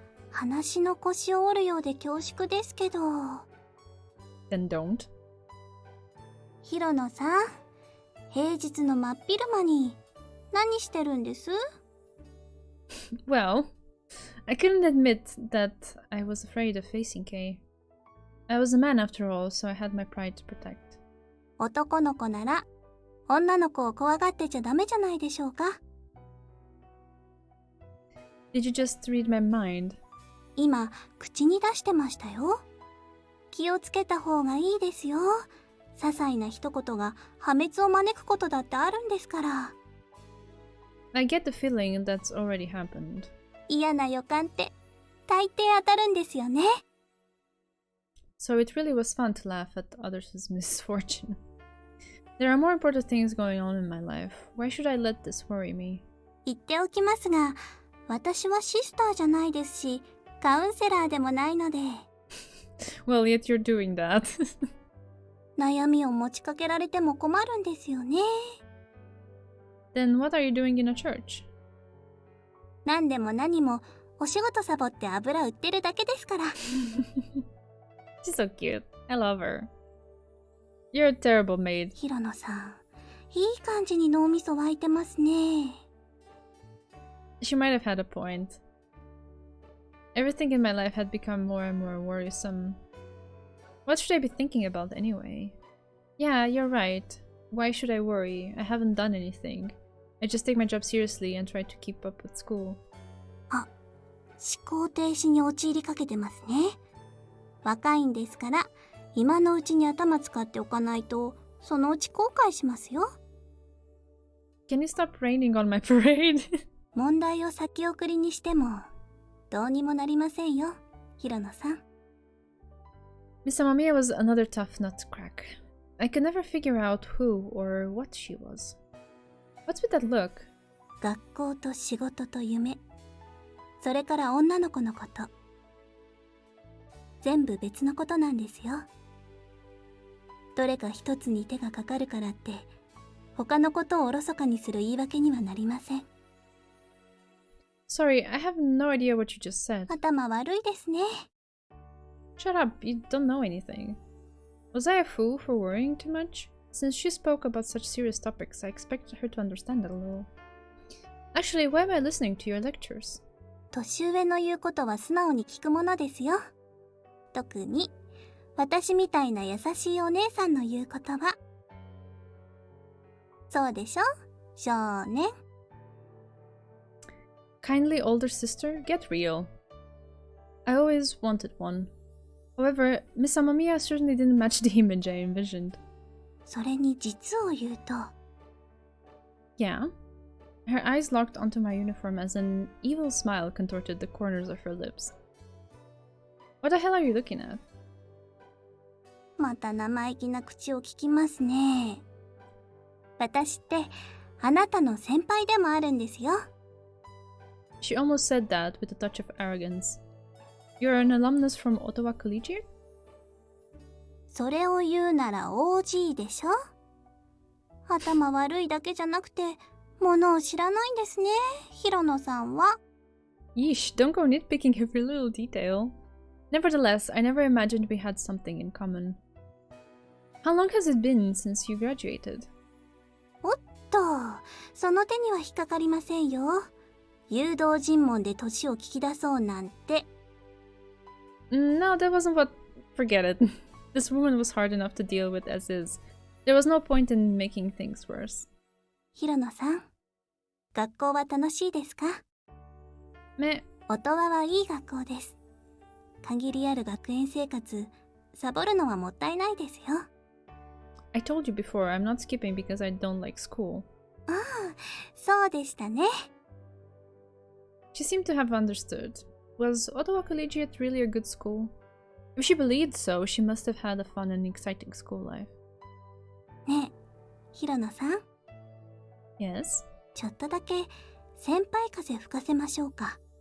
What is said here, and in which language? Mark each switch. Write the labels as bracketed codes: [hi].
[ja] 話の腰を折るようで恐縮ですけど。 [en] Then don't. [ja] ヒロノさん、平日の真っ昼間に何してるんです？ [en] Well, I couldn't admit that I was afraid of facing Kay. I was a man after all, so I had my pride to protect. [ja] 男の子なら女の子を怖がってちゃダメじゃないでしょうか。 [en] Did you just read my mind? [ja] 今口に出してましたよ。気をつけた方がいいですよ。些細な一言が破滅を招くことだってあるんですから。 [en] I get the feeling that's already happened. [ja] 嫌な予感って大抵当たるんですよね。 [en] So it really was fun to laugh at others' misfortune. There are more important things going on in my life. Why should I let this worry me? [ja] 言っておきますが、私はシスターじゃないですし、カウンセラーでもないので。 [en] Well, yet you're doing that. [ja] 悩みを持ちかけられても困るんですよね。 [en] Then what are you doing in a church? [ja] 何でも何もお仕事サボって油売ってるだけですから。 [en] She's so cute. I love her. You're a terrible maid. [ja] ヒロノさん、いい感じに脳みそ湧いてますね。 [en] She might have had a point. Everything in my life had become more and more worrisome. What should I be thinking about anyway? Yeah, you're right. Why should I worry? I haven't done anything. I just take my job seriously and try to keep up with school. [ja] あ、思考停止に陥りかけてますね。若いんですから、今のうちに頭使っておかないと、そのうち後悔しますよ。 [en] Can you stop raining on my parade? [ja] 問題を先送りにしても、どうにもなりませんよ、ヒロノさん。 [en] Miss Amamiya was another tough nut to crack. I could never figure out who or what she was. What's with that look? [ja] 学校と仕事と夢、それから女の子のこと。全部別のことなんですよ。どれか一つに手がかかるからって、他のことをおろそかにする言い訳にはなりません。 [en] Sorry, I have no idea what you just said. [ja] 頭悪いですね。 [en] Shut up, you don't know anything. Was I a fool for worrying too much? Since she spoke about such serious topics, I expected her to understand it a little. Actually, why am I listening to your lectures? [ja] 年上の言うことは素直に聞くものですよ。特に私みたいな優しいお姉さんの言う言葉。そうでしょ、少年。 [en] Kindly older sister, get real. I always wanted one. However, Miss Amamiya certainly didn't match the image I envisioned. [ja] それに実を言うと、 [en] Yeah? Her eyes locked onto my uniform as an evil smile contorted the corners of her lips. What the hell are you looking at? [ja] また生意気な口を聞きますね。私ってあなたの先輩でもあるんですよ。 [en] She almost said that with a touch of arrogance. You're an alumnus from Ottawa Collegiate? [ja] それを言うなら OG でしょ。頭悪いだけじゃなくて、ものを知らないんですね、ヒロノさんは。 [en] Yeesh, don't go nitpicking every little detail. Nevertheless, I never imagined we had something in common. How long has it been since you graduated? [ja] おっと、その手には引っかかりませんよ。誘導尋問で年を聞き出そうなんて。 [en] No, that wasn't what... Forget it. This woman was hard enough to deal with as is. There was no point in making things worse. [ja] ヒロノさん、学校は楽しいですか？ [en] Meh. [ja] オトワはいい学校です。限りある学園生活、サボるのはもったいないですよ。 [en] I told you before, I'm not skipping because I don't like school. [ja] ああ、そうでしたね。 [en] She seemed to have understood. Was Ottawa Collegiate really a good school? If she believed so, she must have had a fun and exciting school life. [ja] ねえ、ヒロノさん、 [en] Yes? [ja] ちょっとだけ先輩風吹かせましょうか。